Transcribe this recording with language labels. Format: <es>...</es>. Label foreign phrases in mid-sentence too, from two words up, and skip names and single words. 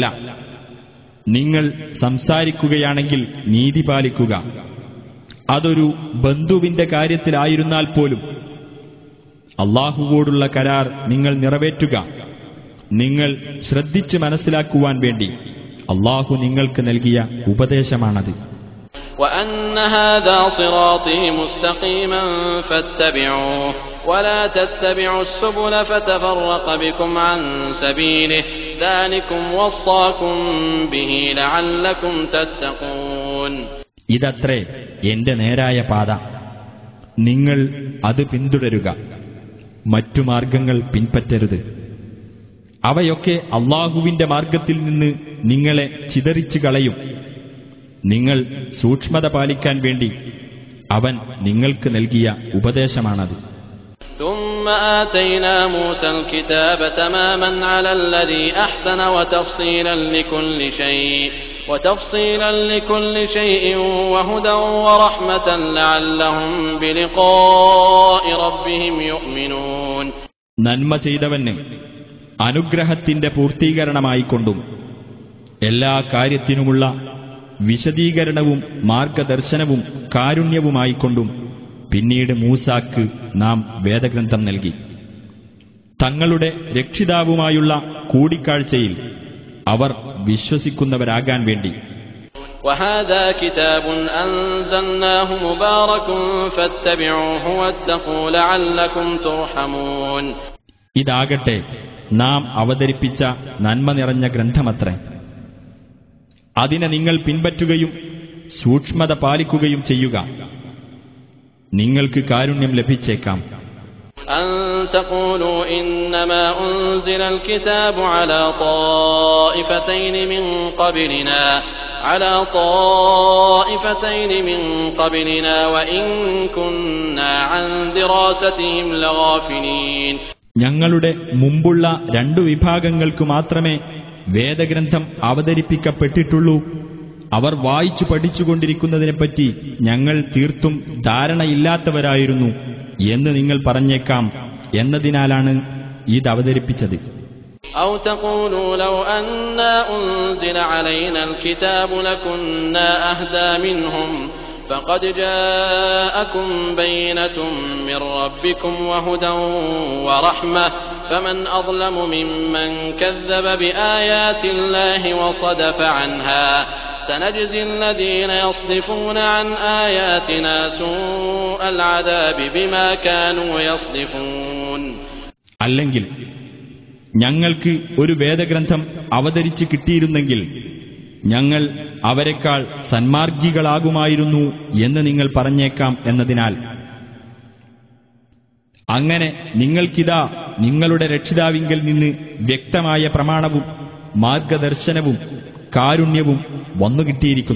<ml>നിങ്ങൾ സംസാരിക്കുകയാണെങ്കിൽ നീതി പാലിക്കുക. അതൊരു ബന്ധുവിന്റെ കാര്യത്തിലായിരുന്നാൽ പോലും അല്ലാഹുവോടുള്ള കരാർ നിങ്ങൾ നിറവേറ്റുക. നിങ്ങൾ ശ്രദ്ധിച്ച് മനസ്സിലാക്കുവാൻ വേണ്ടി അല്ലാഹു നിങ്ങൾക്ക് നൽകിയ ഉപദേശമാണത്.</ml> <ar>وأن هذا صراطي مستقيما فاتبعوه ولا تتبعوا السبل فتفرق بكم عن سبيله ذلكم وصاكم به لعلكم تتقون.</ar> <ml>ഇതത്രേ എന്റെ നേരായ പാത, നിങ്ങൾ അത് പിന്തുടരുക, മറ്റു മാർഗങ്ങൾ പിൻപറ്റരുത്. അവയൊക്കെ അല്ലാഹുവിന്റെ മാർഗത്തിൽ നിന്ന് നിങ്ങളെ ചിതറിച്ചു കളയും. നിങ്ങൾ സൂക്ഷ്മത പാലിക്കാൻ വേണ്ടി അവൻ നിങ്ങൾക്ക് നൽകിയ ഉപദേശമാണത്.</ml> <ar>ثم آتينا موسى الكتاب تماما على الذي أحسن وتفصيلا لكل شيء وهدى ورحمة لعلهم بلقاء ربهم يؤمنون.</ar> <ml>നന്മ ചെയ്തവന് അനുഗ്രഹത്തിന്റെ പൂർത്തീകരണമായിക്കൊണ്ടും എല്ലാ കാര്യത്തിനുമുള്ള വിശദീകരണവും മാർഗദർശനവും കാരുണ്യവുമായിക്കൊണ്ടും പിന്നീട് മൂസാക്ക് നാം വേദഗ്രന്ഥം നൽകി. തങ്ങളുടെ രക്ഷിതാവുമായുള്ള കൂടിക്കാഴ്ചയിൽ അവർ വിശ്വസിക്കുന്നവരാകാൻ വേണ്ടി.</ml> <ar>وهذا كتاب أنزلناه مبارك فاتبعوه واتقوا لعلكم ترحمون.</ar> <ml>ഇതാകട്ടെ നാം അവതരിപ്പിച്ച നന്മ നിറഞ്ഞ ഗ്രന്ഥമത്രേ. അതിനെ നിങ്ങൾ പിൻപറ്റുകയും സൂക്ഷ്മത പാലിക്കുകയും ചെയ്യുക, നിങ്ങൾക്ക് കാരുണ്യം ലഭിച്ചേക്കാം.</ml> <ar>أن تقولوا إنما أنزل الكتاب على طائفتين من قبلنا وإن كنا عن دراستهم لغافلين.</ar> <ml>ഞങ്ങളുടെ മുമ്പുള്ള രണ്ടു വിഭാഗങ്ങൾക്ക് മാത്രമേ വേദഗ്രന്ഥം അവതരിപ്പിക്കപ്പെട്ടിട്ടുള്ളൂ. അവർ വായിച്ചു പഠിച്ചുകൊണ്ടിരിക്കുന്നതിനെപ്പറ്റി ഞങ്ങൾ തീർത്തും ധാരണയില്ലാത്തവരായിരുന്നു എന്ന് നിങ്ങൾ പറഞ്ഞേക്കാം എന്നതിനാലാണ് ഇത് അവതരിപ്പിച്ചത്.</ml> <ar>أو تقولوا لو أنا أنزل علينا الكتاب لكنا أهدى منهم فقد جاءكم بينة من ربكم وهدى ورحمة فمن أظلم ممن كذب بآيات الله وصدف عنها سنجزي الذين يصدفون عن آياتنا سوء العذاب بما كانوا يصدفون.</ar> <ml>അല്ലെങ്കിൽ ഞങ്ങൾക്ക് ഒരു വേദഗ്രന്ഥം അവതരിച്ചു കിട്ടിയിരുന്നെങ്കിൽ ഞങ്ങൾ അവരെക്കാൾ സന്മാർഗികളാകുമായിരുന്നു എന്ന് നിങ്ങൾ പറഞ്ഞേക്കാം എന്നതിനാൽ, അങ്ങനെ നിങ്ങൾക്കിതാ നിങ്ങളുടെ രക്ഷിതാവിങ്കൽ നിന്ന് വ്യക്തമായ പ്രമാണവും മാർഗദർശനവും കാരുണ്യവും വന്നുകിട്ടിയിരിക്കുന്നു.</ml>